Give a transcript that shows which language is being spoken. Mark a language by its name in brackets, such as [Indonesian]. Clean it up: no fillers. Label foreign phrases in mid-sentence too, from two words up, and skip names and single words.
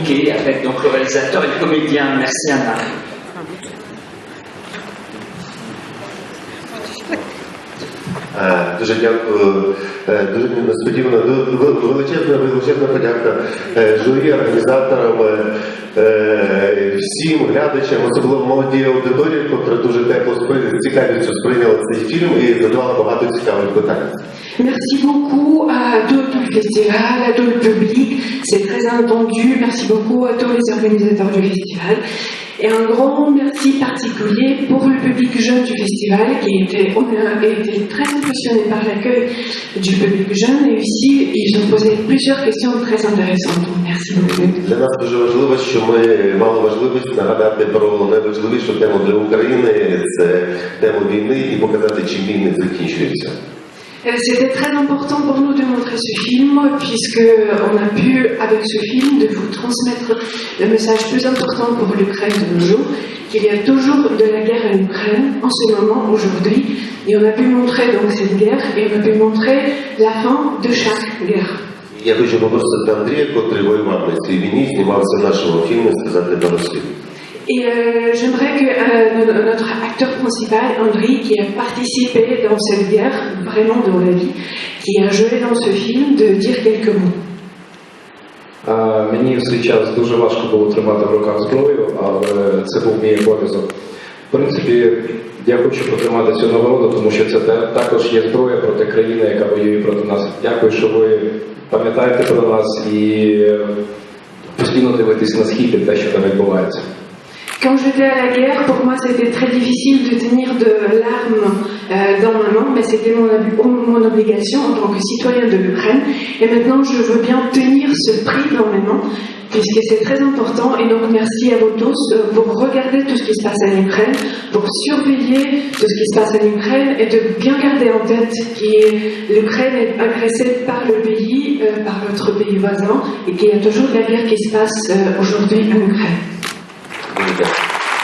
[French] travailler avec donc, le réalisateur et le comédien. Merci Anna. [Ukrainian] Дуже дякую. Дуже несподівано. Величезна подяка журі, організаторам, всім глядачам, особливо молодій аудиторії, яка дуже тепло з цікавістю сприйняла цей фільм і задавала багато цікавих питань. [French] Merci beaucoup à tout le festival, à tout le public, c'est très entendu. Merci beaucoup à tous les organisateurs du festival. Et un grand merci particulier pour le public jeune du festival on a été très impressionnés par l'accueil du public jeune et aussi ils ont posé plusieurs questions très intéressantes. Donc, merci beaucoup. [Ukrainian] Для нас дуже важливо, що ми мали можливість нагадати про найважливішу тему для України, це тему війни і показати, чим війни закінчуються. [French] C'était très important pour nous de montrer ce film, puisqu'on a pu, avec ce film, de vous transmettre le message plus important pour l'Ukraine de nos jours, qu'il y a toujours de la guerre en Ukraine, en ce moment, aujourd'hui, et on a pu montrer donc cette guerre, et on a pu montrer la fin de chaque guerre. [Ukrainian] Я хочу попросити Андрія, котрий воював на цій війні, знімався в нашому фільмі, сказати пару слів. [French] Et j'aimerais que notre acteur principal, Andriy, qui a participé dans cette guerre, vraiment dans la vie, qui a joué dans ce film, de dire quelques mots. [Ukrainian] Мені в свій час дуже важко було тримати в руках зброю, але це був мій обов'язок. В принципі, я хочу потримати цю нагороду, тому що це також є зброя проти країни, яка воює проти нас. Дякую, що ви пам'ятаєте про нас і постійно дивитесь на схід і те, що там відбувається. [French] Quand j'étais à la guerre, pour moi c'était très difficile de tenir de l'arme dans ma main, mais c'était mon obligation en tant que citoyen de l'Ukraine. Et maintenant je veux bien tenir ce prix dans mes mains, puisque c'est très important. Et donc merci à vous tous pour regarder tout ce qui se passe en Ukraine, pour surveiller tout ce qui se passe en Ukraine et de bien garder en tête que l'Ukraine est agressée par le pays, par notre pays voisin, et qu'il y a toujours de la guerre qui se passe aujourd'hui en Ukraine. [Ukrainian] Дуже дякую.